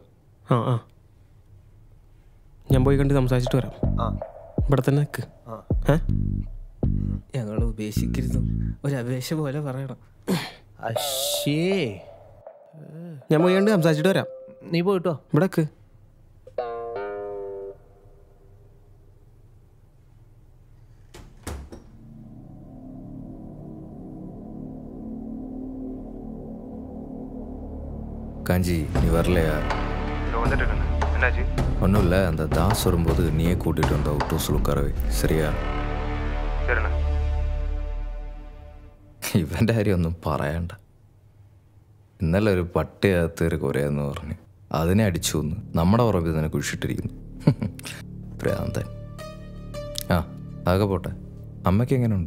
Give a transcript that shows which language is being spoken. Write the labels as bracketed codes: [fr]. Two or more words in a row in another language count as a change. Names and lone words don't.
[ml] ആ ഞാൻ പോയി കണ്ട് സംസാരിച്ചിട്ട് വരാം. ഇവിടെ തന്നെ നിൽക്ക്. ഞങ്ങൾ ഉപേക്ഷിക്കരുത്, ഒരു അപേക്ഷ പോലെ പറയണം. അശ്ശേ, ഞാൻ പോയി കണ്ട് സംസാരിച്ചിട്ട് വരാം. നീ പോയിട്ടോ. ഇവിടെ നിൽക്ക്. [ta] காஞ்சி நீ வரலையா? ஒன்றும் இல்லை, அந்த தாஸ் வரும்போது நீயே கூட்டிகிட்டு வந்த [en] out houseil [ta] உட்காரவே, சரியா? [ml] ഇവൻ്റെ കാര്യം ഒന്നും പറയണ്ട. ഇന്നലെ ഒരു പട്ടിയകത്ത് ഒരു കുറയെന്ന് പറഞ്ഞ് അതിനെ അടിച്ചു വന്ന് നമ്മുടെ ഉറപ്പിൽ തന്നെ കുഴിച്ചിട്ടിരിക്കുന്നു. ഭ്രാന്തൻ. ആ അതൊക്കെ പോട്ടെ, അമ്മയ്ക്ക് എങ്ങനെയുണ്ട്?